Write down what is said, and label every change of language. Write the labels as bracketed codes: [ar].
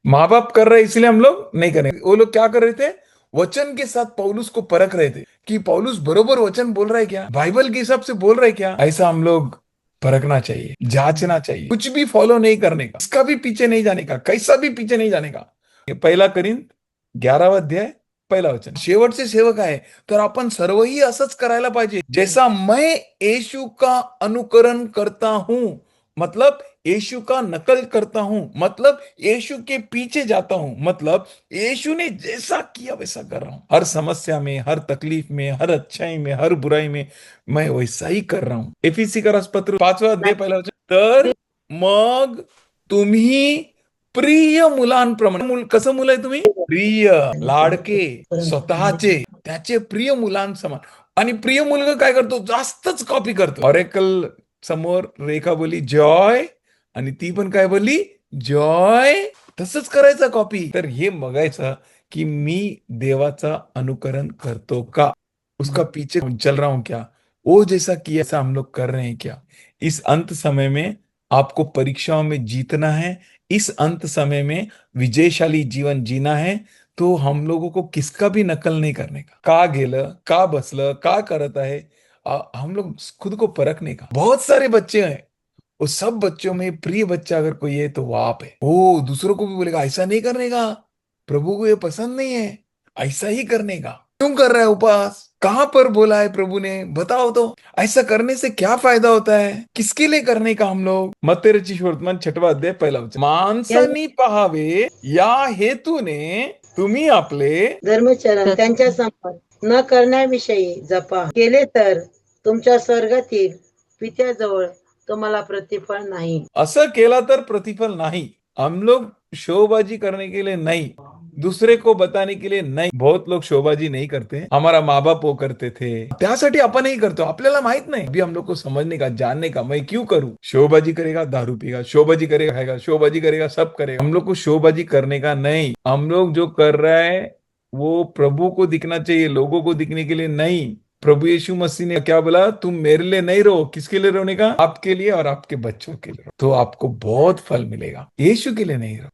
[hi] माँ बाप कर रहे इसलिए हम लोग नहीं करेंगे. वो लोग क्या कर रहे थे? वचन के साथ पौलुस को परख रहे थे कि पौलुस बरोबर वचन बोल रहा है क्या, बाइबल के हिसाब से बोल रहा है क्या. ऐसा हम लोग परखना चाहिए, जांचना चाहिए. कुछ भी फॉलो नहीं करने का, इसका भी पीछे नहीं जाने का, कैसा भी पीछे नहीं जाने का. [mr] ये पहिला करीन 11वा अध्याय पहिला वचन. शेवटचे सेवक आहे तर आपण सर्वही असंच करायला पाहिजे. [hi] जैसा मैं यीशु का अनुकरण करता हूं, मतलब यीशु का नकल करता हूं, मतलब यीशु के पीछे जाता हूं, मतलब यीशु ने जैसा किया वैसा कर रहा हूं. हर समस्या में, हर तकलीफ में, हर अच्छाई में, हर बुराई में मैं वैसा ही कर रहा हूं. एफिसी का पत्र 5वां अध्याय पहिला वचन. [mr] तर मग तुम्ही प्रिय मुलांप्रमाणे, कसं मुलं आहे तुम्ही? प्रिय, लाडके, स्वतःचे, त्याचे प्रिय मुलांसमान. आणि प्रिय मुलगा काय करतो? जास्तच कॉपी करतो. ऑरेकल समोर रेखा बोली जॉय, आणि ती पण काय बोलली? जॉय. तसंच करायचं कॉपी. तर हे बघायचं की मी देवाचा अनुकरण करतो का, [hi] उसका पीछे चल रहा हूं क्या, वो जैसा किया ऐसा हम लोग कर रहे हैं क्या. इस अंत समय में आपको परीक्षाओं में जीतना है, इस अंत समय में विजयशाली जीवन जीना है, तो हम लोगों को किसका भी नकल नहीं करने का [mr] गेलं का बसलं का करत आहे, [hi] हम लोग खुद को परखने का। बहुत सारे बच्चे हैं, उस सब बच्चों में प्रिय बच्चा अगर कोई है तो वो आप है। वो दूसरों को भी बोलेगा ऐसा नहीं करने का, प्रभु को ये पसंद नहीं है, ऐसा ही करने का। क्यों कर रहा है उपवास, कहां पर बोला है प्रभु ने, बताओ तो। ऐसा करने से क्या फायदा होता है, किसके लिए करने का हम लोग। [mr] मत्ते रचित वर्तमान 6वा अध्याय 1ला वचन, माणसांनी पाहावे या हेतूने तुम्ही आपले धर्मचरण त्यांच्या समोर न करण्याविषयी जपा, केले तर तुमच्या स्वर्गातील पित्याजवळ तुम्हाला प्रतिफळ नाही। असं केला तर प्रतिफल नाही। [hi] हम लोग शोबाजी करने के लिए नहीं, दूसरे को बताने के लिए नहीं। बहुत लोग शोबाजी नहीं करते, हमारा माँ बाप वो करते थे, [mr] त्यासाठी आपण ही करतो, आपल्याला माहित नाही। [hi] अभी हम लोग को समझने का, जानने का, मैं क्यों करूं। शोबाजी करेगा दारू पीगा, शोबाजी करेगा खाएगा, शोबाजी करेगा सब करेगा। हम लोग को शोबाजी करने का नहीं। हम लोग जो कर रहा है वो प्रभु को दिखना चाहिए, लोगों को दिखने के लिए नहीं। प्रभु यीशु मसीह ने क्या बोला, तुम मेरे लिए नहीं रहो, किसके लिए रोने का, आपके लिए और आपके बच्चों के लिए, तो आपको बहुत फल मिलेगा। यीशु के लिए नहीं रहो।